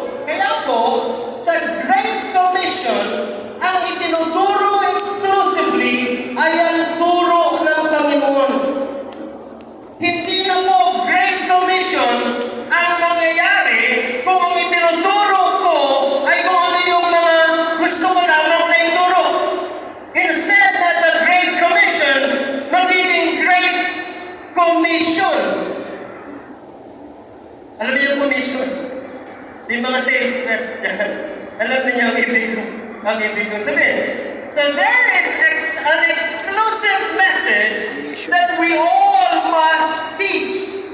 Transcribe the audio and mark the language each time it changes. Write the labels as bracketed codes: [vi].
[tl] Kaya po, sa Great Commission, ang itinuturo exclusively ay ang turo ng Panginoon. Hindi na po Great Commission ang mangyayari kung ang itinuturo ko ay kung ano yung mga gusto ko lamang na ituro. [en] Instead that the Great Commission [tl] magiging [en] Great Commission. [tl] Alam niyo yung commission? Yung mga sales reps dyan. Alam niyo ang ibig ko sabihin. [en] So there is an exclusive message that we all must teach.